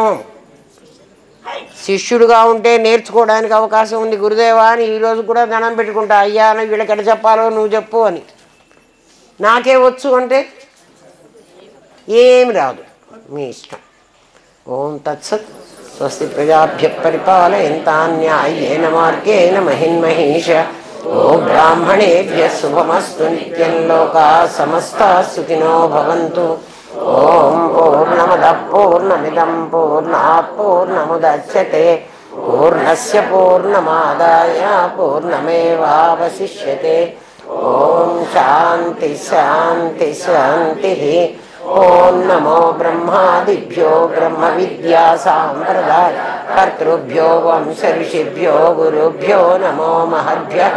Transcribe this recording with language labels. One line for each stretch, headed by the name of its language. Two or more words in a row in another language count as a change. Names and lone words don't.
Telugu: శిష్యుడుగా ఉంటే నేర్చుకోవడానికి అవకాశం ఉంది. గురుదేవా అని ఈరోజు కూడా దండం పెట్టుకుంటా, అయ్యా అని వీళ్ళకి ఎట్లా చెప్పాలో నువ్వు చెప్పు అని. నాకే వచ్చు అంటే ఏమి రాదు, మీ ఇష్టం.
Sanskrit: ఓం తత్సత్. స్వస్తి ప్రజాభ్య పరిపాలయంతాం న్యాయేన మార్గేణ మహిన్మహీష. ఓం బ్రాహ్మణేభ్య శుభమస్తు నిత్యం. లోకాః సమస్తాః సుఖినో భవంతు. ఓం పూర్ణమదః పూర్ణమిదం పూర్ణాత్ పూర్ణముదచ్యతే పూర్ణస్య పూర్ణమాదాయ పూర్ణమేవావశిష్యతే. ఓం శాంతి శాంతి శాంతి. ఓం నమో బ్రహ్మాదిభ్యో బ్రహ్మ విద్యా సాంప్రదాయ కర్తృభ్యో వంశ ఋషిభ్యో గురుభ్యో నమో మహద్భ్యః.